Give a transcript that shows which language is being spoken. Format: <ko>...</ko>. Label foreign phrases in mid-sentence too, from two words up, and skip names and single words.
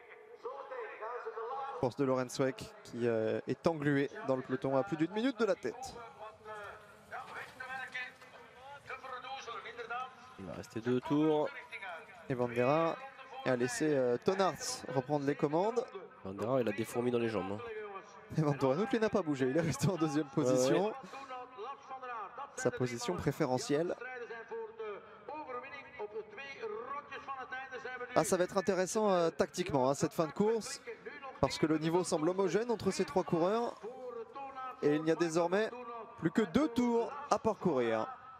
<fr>Course de Lorenz Weck qui est englué dans le peloton à plus d'1 minute de la tête. Il va rester 2 tours. Et Van der Haar a laissé Tonarts reprendre les commandes. Van der Haar il a des fourmis dans les jambes. Hein. Et Van Torenhout lui n'a pas bougé, il est resté en 2e position. Sa position préférentielle. Ah, ça va être intéressant tactiquement hein, cette fin de course, parce que le niveau semble homogène entre ces 3 coureurs et il n'y a désormais plus que 2 tours à parcourir.</fr>